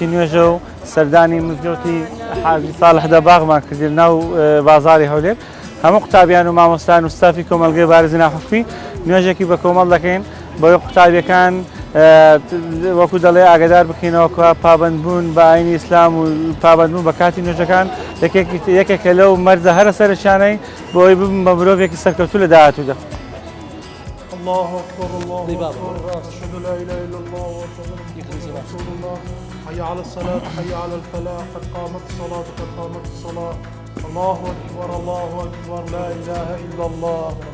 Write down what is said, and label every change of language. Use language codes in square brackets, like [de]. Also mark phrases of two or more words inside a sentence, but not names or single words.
[ckb] نوێژە و سەردانی مزگەوتی حاجی ساڵح دەباغمان کردی ناو بازاری هەولێر هەموو قوتابیان و مامۆستایان و ستافی کۆمەڵگەی بارزنا حکومی نوێژێکی بە کۆمەڵ دەکەین بۆی قوتابیەکان وەکو دەڵێ ئاگادار بکەینەوە کە پابەندبوون بە ئاینی ئیسلام و پابەندبوون بە کاتی نوێژەکان یەکێکە لەو مەرجە هەرە سەرچانەی بۆی ببن بە مرۆڤێکی سەرکەوتوو لە داهاتوودا. [ar] الله أكبر الله أكبر أشهد لا إله إلا الله وأشهد أن محمدا رسول الله حي على الصلاة حي على الفلاح قد قامت الصلاة قد قامت الصلاة الله أكبر الله أكبر لا إله إلا الله.